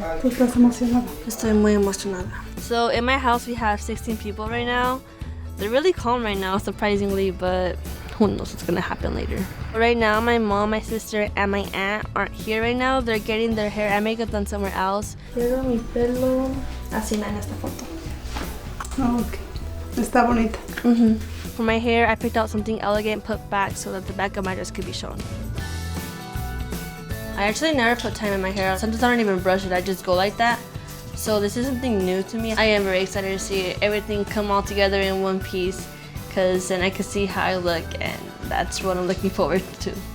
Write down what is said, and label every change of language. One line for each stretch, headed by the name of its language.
Spanish: Estoy muy emocionada.
English: So in my house we have 16 people right now. They're really calm right now, surprisingly, but who knows what's gonna happen later. Right now, my mom, my sister, and my aunt aren't here right now. They're getting their hair and makeup done somewhere else.
Spanish: Quiero mi pelo así en esta foto.
English: Oh, okay.
Spanish: Está bonita.
English: For my hair, I picked out something elegant put back so that the back of my dress could be shown. I actually never put time in my hair. Sometimes I don't even brush it, I just go like that. So this is something new to me. I am very excited to see everything come all together in one piece, because then I can see how I look, and that's what I'm looking forward to.